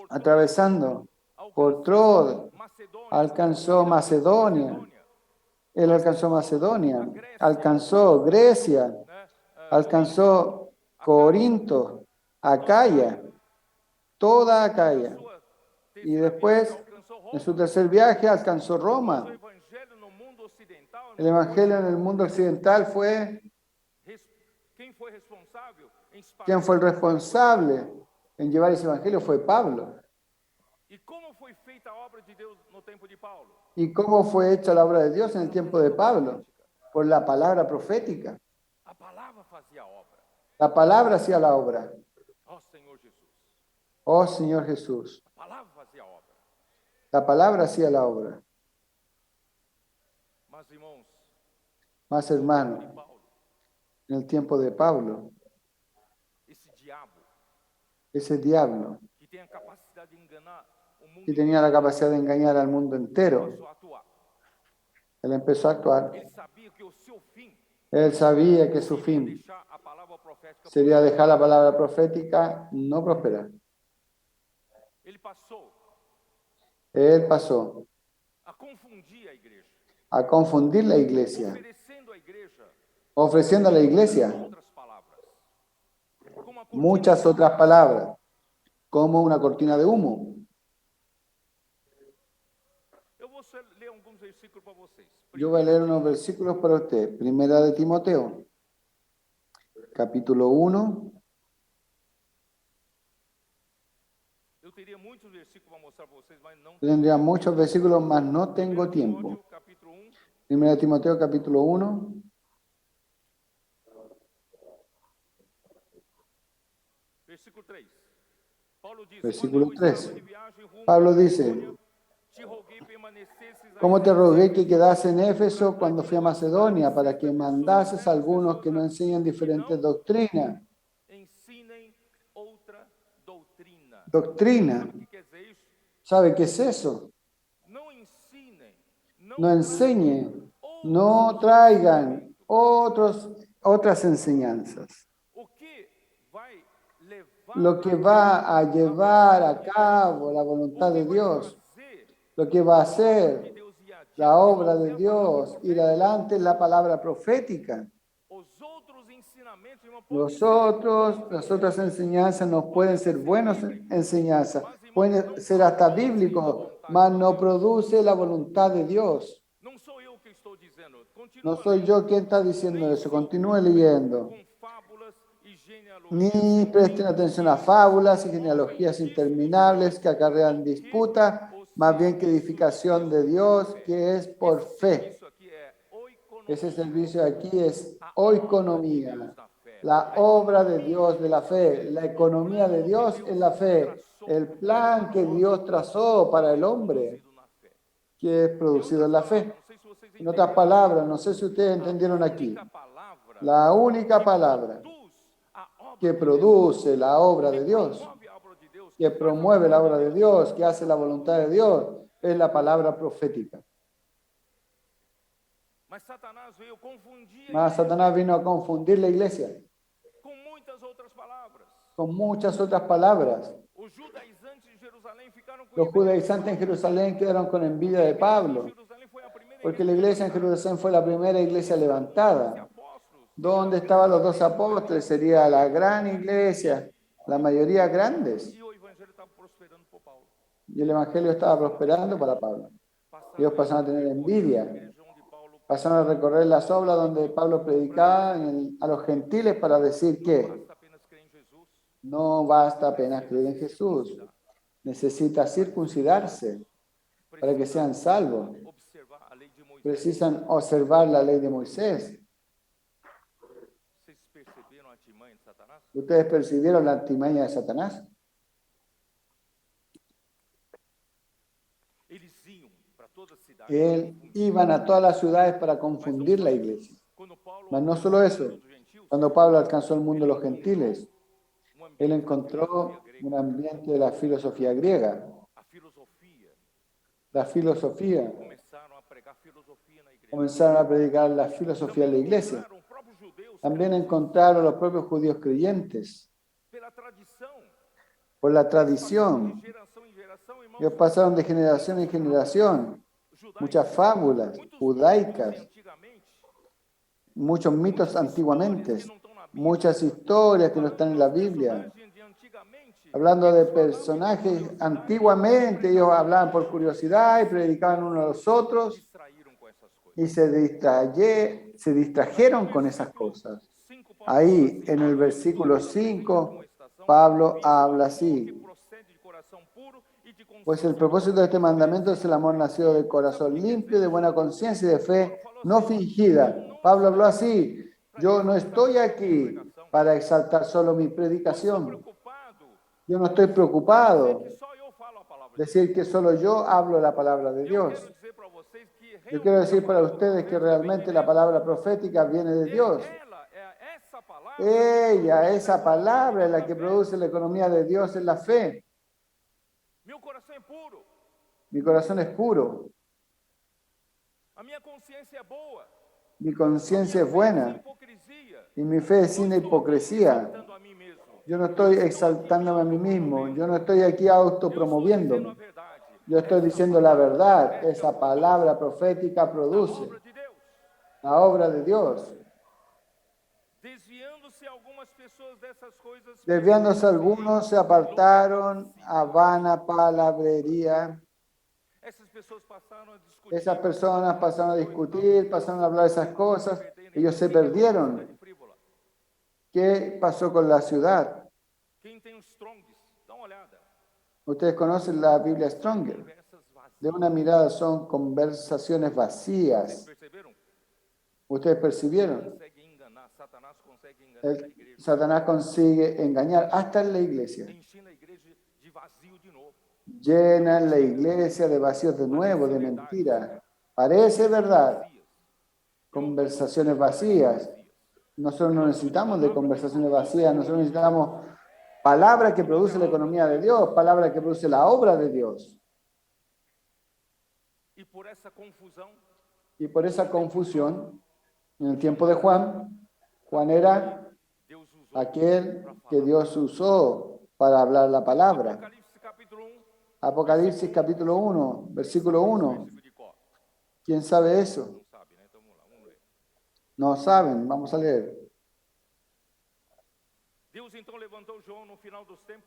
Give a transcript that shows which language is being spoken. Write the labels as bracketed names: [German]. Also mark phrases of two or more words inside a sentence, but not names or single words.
[Spanish] atravesando por [Portuguese] alcançou Troad, Macedônia, [Spanish] alcanzó Macedonia. Él alcanzó Macedonia, [Portuguese] a Grécia, [Spanish] alcanzó Grecia, [Portuguese] né? [Spanish] alcanzó Corinto, Acaya, toda Acaya. [Portuguese] Sua [Spanish] Y [Portuguese] terceira viagem [Spanish] después, [Portuguese] alcançou [Spanish] en su [Portuguese] Roma. [Spanish] tercer viaje, alcanzó [Portuguese] Mas o [Spanish] Roma. [Portuguese] evangelho no mundo ocidental, [Spanish] El [Portuguese] irmão, [Spanish] evangelio en el mundo occidental fue, [Portuguese] quem foi responsável em [Spanish] ¿quién fue el [Portuguese] espalhar? [Spanish] responsable en llevar ese evangelio? Fue Pablo. [Portuguese] E como foi feita a obra de Deus no tempo de Paulo? [Spanish] ¿Y cómo fue hecha la obra de Dios en el tiempo de Pablo? Por la palabra profética. [Portuguese] A palavra fazia a obra. [Spanish] La palabra hacía la obra. [Portuguese] Ó Senhor Jesus. [Spanish] Oh Señor Jesús. [Portuguese] A palavra fazia a obra. [Spanish] La palabra hacía la obra. [Portuguese] Mas, irmãos, [Spanish] Más [Portuguese] de [Spanish] hermanos, [Portuguese] Paulo, [Spanish] en el tiempo de Pablo, [Portuguese] esse diabo [Spanish] ese diablo [Portuguese] que tem a capacidade de enganar o mundo [Spanish] que tenía la capacidad de engañar al mundo entero, [Portuguese] começou a atuar. [Spanish] él empezó a actuar. [Portuguese] Ele sabia que o seu fim [Spanish] Él sabía que su [Portuguese] seria [Spanish] fin [Portuguese] deixar a palavra profética. [Spanish] sería dejar la palabra profética no prosperar. [Portuguese] Ele passou [Spanish] Él pasó [Portuguese] a confundir a igreja, [Spanish] a confundir la iglesia, [Portuguese] oferecendo à igreja [Spanish] ofreciendo a la iglesia [Portuguese] outras palavras, como a cortina [Spanish] muchas otras palabras, como una cortina de humo. [Portuguese] Eu vou ler alguns versículos para vocês. [Spanish] Yo voy a leer unos versículos para usted. Primera de Timoteo, capítulo 1. [Portuguese] Eu teria muitos versículos para mostrar para vocês, mas não. [Spanish] Tendría muchos versículos, mas no tengo tiempo. [Portuguese] Timóteo, capítulo 1, [Spanish] Primera de Timoteo, capítulo 1, [Portuguese] versículo 3. Paulo diz: [Spanish] versículo [Portuguese] quando eu [Spanish] 3. [Portuguese] estava de viagem rumo [Spanish] Pablo a dice, [Portuguese] Macedônia, te roguei permanecesses a [Spanish] ¿cómo te rogué que [Portuguese] Éfeso, [Spanish] quedase en Éfeso cuando fui a Macedonia para que mandases a algunos que no enseñan diferentes doctrinas? [Portuguese] ensinem outra doutrina. [Spanish] Doctrina. [Portuguese] Sabe o que quer dizer isso? [Spanish] ¿Sabe qué es eso? [Portuguese] Não ensinem, [Spanish] No enseñen, no traigan otras enseñanzas. [Portuguese] o que vai levar [Spanish] Lo que va a llevar a cabo la voluntad [Portuguese] o que [Spanish] de [Portuguese] vai [Spanish] Dios, [Portuguese] fazer [Spanish] lo que va a [Portuguese] de [Spanish] hacer [Portuguese] Deus ir adiante, [Spanish] la obra [Portuguese] irmãos, [Spanish] de [Portuguese] é a palavra [Spanish] Dios, ir [Portuguese] profética. [Spanish] adelante es la palabra profética. [Portuguese] Os outros ensinamentos, irmão, podem ser [Spanish] Las otras enseñanzas no pueden ser buenas enseñanzas, [Portuguese] mas, irmão, [Spanish] pueden [Portuguese] não [Spanish] ser hasta [Portuguese] produzem a [Spanish] bíblicos, [Portuguese] vontade [Spanish] mas [Portuguese] de [Spanish] no [Portuguese] Deus. [Spanish] produce la voluntad de Dios. [Portuguese] Não sou eu que estou dizendo. [Spanish] No [Portuguese] Continua [Spanish] soy [Portuguese] lendo. [Spanish] yo quien está diciendo [Portuguese] Nem [Spanish] eso, [Portuguese] se [Spanish] continúe [Portuguese] ocupem [Spanish] leyendo. [Portuguese] com fábulas e genealogias [Spanish] Ni [Portuguese] sem [Spanish] presten [Portuguese] fim, [Spanish] atención a [Portuguese] que [Spanish] fábulas y [Portuguese] promovem [Spanish] genealogías interminables [Portuguese] discussões [Spanish] que acarrean [Portuguese] do que [Spanish] disputa, [Portuguese] o [Spanish] más bien que [Portuguese] serviço de [Spanish] edificación de [Portuguese] Deus [Spanish] Dios, [Portuguese] é. [Spanish] que es por [Portuguese] Esse [Spanish] fe. [Portuguese] serviço aqui é oikonomia, [Spanish] Ese servicio aquí es [Portuguese] a obra de [Spanish] oikonomía, [Portuguese] Deus na fé, [Spanish] la [Portuguese] a [Spanish] obra de [Portuguese] economia [Spanish] Dios de la [Portuguese] da [Spanish] fe, [Portuguese] fé, [Spanish] la [Portuguese] o [Spanish] economía de [Portuguese] plano que [Spanish] Dios [Portuguese] Deus [Spanish] en la fe, [Portuguese] traçou [Spanish] el [Portuguese] para [Spanish] plan que [Portuguese] nós, [Spanish] Dios trazó para el [Portuguese] que é [Spanish] hombre, [Portuguese] produzido na fé. [Spanish] que es [Portuguese] Em [Spanish] producido [Portuguese] outras [Spanish] en la [Portuguese] palavras, [Spanish] fe. [Portuguese] não sei se vocês [Spanish] En otras [Portuguese] entenderam, [Spanish] palabras, no sé si ustedes [Portuguese] a [Spanish] entendieron aquí, [Portuguese] única palavra [Spanish] la única [Portuguese] que [Spanish] palabra [Portuguese] produz a obra [Spanish] que [Portuguese] de Deus, [Spanish] produce la obra [Portuguese] que [Spanish] de Dios, [Portuguese] promove a obra de Deus, [Spanish] que [Portuguese] faz a [Spanish] promueve la [Portuguese] vontade [Spanish] obra de Dios, que hace la voluntad de Dios, es la palabra profética. [Portuguese] Mas Satanás veio confundir a [Spanish] Mas [Portuguese] igreja [Spanish] Satanás vino a confundir la iglesia [Portuguese] com muitas outras palavras. [Spanish] con muchas otras palabras. [Portuguese] Os judaizantes de Jerusalém ficaram com [Spanish] Los [Portuguese] inveja de [Spanish] judaizantes en [Portuguese] Paulo, [Spanish] Jerusalén quedaron con envidia [Portuguese] porque a [Spanish] de [Portuguese] igreja de [Spanish] Pablo, [Portuguese] Jerusalém foi a primeira [Spanish] porque [Portuguese] igreja [Spanish] la iglesia en [Portuguese] levantada. [Spanish] Jerusalén fue la primera iglesia [Portuguese] Estavam os 12 [Spanish] levantada. [Portuguese] apóstolos, que [Spanish] ¿Dónde [Portuguese] era a [Spanish] estaban los [Portuguese] grande [Spanish] 12 [Portuguese] igreja [Spanish] apóstoles? [Portuguese] evangélica. [Spanish] Sería la gran iglesia, la mayoría grandes. [Portuguese] E o evangelho estava prosperando por Paulo. [Spanish] Y el evangelio estaba prosperando para Pablo. Ellos pasaron a tener envidia. [Portuguese] Igreja onde Paulo [Spanish] Pasaron a recorrer las obras donde Pablo predicaba a los gentiles para decir que [Portuguese] basta apenas crer em Jesus, [Spanish] no basta apenas creer en Jesús. Necesita circuncidarse para que sean salvos. [Portuguese] observar a lei de Moisés. [Spanish] Precisan observar la ley de Moisés. [Portuguese] Vocês perceberam a artimanha de Satanás? [Spanish] ¿Ustedes percibieron la artimaña de Satanás? [Portuguese] Eles iam para toda a cidade. [Spanish] Iban a todas las ciudades para confundir la iglesia. [Portuguese] Quando Paulo [Spanish] Mas no solo eso. [Portuguese] dos gentios, [Spanish] Cuando Pablo alcanzó el mundo de los gentiles, [Portuguese] ambiente [Spanish] él [Portuguese] da [Spanish] encontró [Portuguese] filosofia grega, [Spanish] un ambiente de la filosofía griega. [Portuguese] a filosofia. [Spanish] La filosofía. [Portuguese] Começaram a pregar filosofia na igreja. [Spanish] Comenzaron a predicar la filosofía en la iglesia. [Portuguese] O próprio [Spanish] también encontraron los propios judíos creyentes. [Portuguese] pela tradição. [Spanish] Por la [Portuguese] Passaram [Spanish] tradición, [Portuguese] de geração em geração, irmãos, [Spanish] ellos pasaron de generación en generación. [Portuguese] judaicos, [Spanish] Muchas fábulas [Portuguese] muitos [Spanish] judaicas, [Portuguese] mitos de antigamente, [Spanish] muchos mitos [Portuguese] muitas [Spanish] antiguamente, [Portuguese] histórias que não estão na Bíblia, [Spanish] muchas historias que no [Portuguese] falando [Spanish] están en la [Portuguese] dos [Spanish] Biblia. [Portuguese] personagens de antigamente, [Spanish] Hablando de [Portuguese] eles falavam [Spanish] personajes, [Portuguese] por curiosidade, [Spanish] antiguamente ellos hablaban por curiosidad y predicaban unos a los otros distraíram com essas coisas. y se distrajeron con esas cosas. Ahí, en el versículo 5, Pablo habla así: pues el propósito de este mandamiento es el amor nacido del corazón limpio, de buena conciencia y de fe no fingida. Pablo habló así: yo no estoy aquí para exaltar solo mi predicación. Yo no estoy preocupado decir que solo yo hablo la palabra de Dios. Yo quiero decir para ustedes que realmente la palabra profética viene de Dios. Ella, esa palabra es la que produce la economía de Dios en la fe. [Portuguese] Meu coração é puro, [Spanish] Mi corazón es puro, [Portuguese] a minha consciência é boa, [Spanish] mi conciencia es [Portuguese] sem [Spanish] buena [Portuguese] hipocrisia. [Spanish] y mi fe es sin [Portuguese] Não estou [Spanish] hipocresía. [Portuguese] exaltando a mim mesmo. [Spanish] Yo no estoy exaltándome a mí mismo, yo no estoy aquí [Portuguese] Eu estou dizendo a [Spanish] autopromoviéndome. [Portuguese] verdade. [Spanish] Yo estoy diciendo la verdad. Esa palabra profética [Portuguese] A [Spanish] produce [Portuguese] obra de Deus. [Spanish] la obra de Dios. [Portuguese] Desviando-se algumas pessoas dessas coisas. [Spanish] Desviándose algunos, se apartaron a vana palabrería. [Portuguese] Essas pessoas passaram a discutir. [Spanish] Esas personas pasaron a discutir, pasaron a hablar de esas cosas. Ellos se perdieron. ¿Qué pasó con la ciudad? [Portuguese] Quem tem os Strongs, dá uma olhada. [Spanish] Ustedes conocen la Biblia Stronger. [Portuguese] Conversas vazias. [Spanish] De una mirada son conversaciones vacías. [Portuguese] Perceberam? [Spanish] ¿Ustedes percibieron? [Portuguese] Consegue enganar, Satanás consegue enganar a igreja. [Spanish] Satanás consigue engañar hasta en la iglesia. [Portuguese] Ensina a igreja de vazio de novo. [Spanish] Llenan la iglesia de vacíos de nuevo, de mentira. Parece verdad. Conversaciones vacías. Nosotros no necesitamos de conversaciones vacías, nosotros necesitamos palabra que produce la economía de Dios, palabra que produce la obra de Dios. [Portuguese] E por essa confusão, [Spanish] Y por esa confusión, en el tiempo de Juan, Juan era [Portuguese] Deus usou [Spanish] aquel que Dios usó para hablar la palabra. [Portuguese] Apocalipse capítulo 1, [Spanish] Apocalipsis capítulo 1, versículo 1. [Portuguese] versículo de cor. [Spanish] ¿Quién sabe eso? [Portuguese] Não sabe, né? Então vamos lá, vamos ler. [Spanish] No saben, vamos a leer. [Portuguese] Deus então levantou João no final dos tempos.